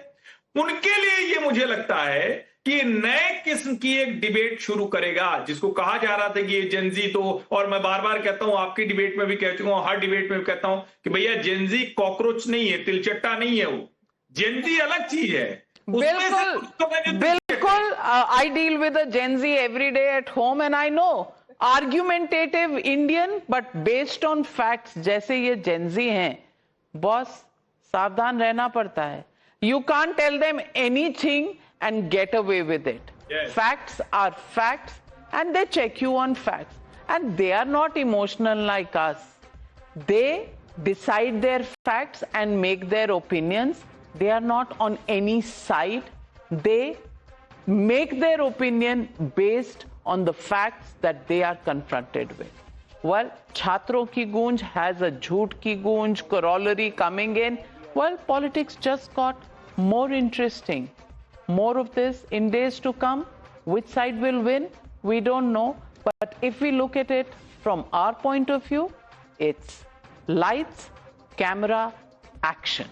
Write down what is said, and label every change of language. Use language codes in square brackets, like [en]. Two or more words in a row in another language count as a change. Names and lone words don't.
[hi] उनके लिए ये मुझे लगता है कि नए किस्म की एक डिबेट शुरू करेगा, जिसको कहा जा रहा था कि ये जेनजी तो, और मैं बार बार कहता हूं, आपकी डिबेट में भी कह चुका हूं, हर डिबेट में कहता हूं कि भैया जेनजी कॉकरोच नहीं है, तिलचट्टा नहीं है, वो जेनजी अलग चीज है. बिल्कुल. [en] I deal with a Gen Z every day at home and I know argumentative Indian but based on facts [hi] जैसे ये Gen Z हैं, बॉस सावधान रहना पड़ता है. [en] You can't tell them anything and get away with it. Yes. Facts are facts and they check you on facts, and they are not emotional like us. They decide their facts and make their opinions. They are not on any side. They make their opinion based on the facts that they are confronted with. Well, Chhatron ki goonj has a jhoot ki goonj corollary coming in. Well, politics just got more interesting. More of this in days to come. Which side will win? We don't know. But if we look at it from our point of view, it's lights, camera, action.